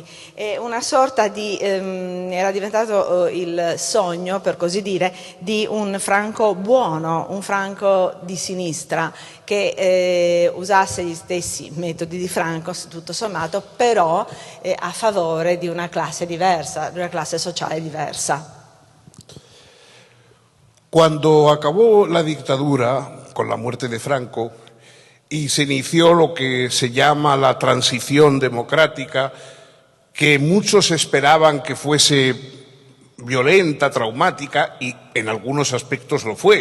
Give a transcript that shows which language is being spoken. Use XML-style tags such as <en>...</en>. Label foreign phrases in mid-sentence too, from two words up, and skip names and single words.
<it>Una sorta di, era diventato il sogno, per così dire, di un Franco buono, un Franco di sinistra, che usasse gli stessi metodi di Franco, tutto sommato, però a favore di una classe diversa, di una classe sociale diversa.</it> <es>Cuando acabó la dictadura, con la muerte de Franco, y se inició lo que se llama la transición democrática, que muchos esperaban que fuese violenta, traumática, y en algunos aspectos lo fue.</es>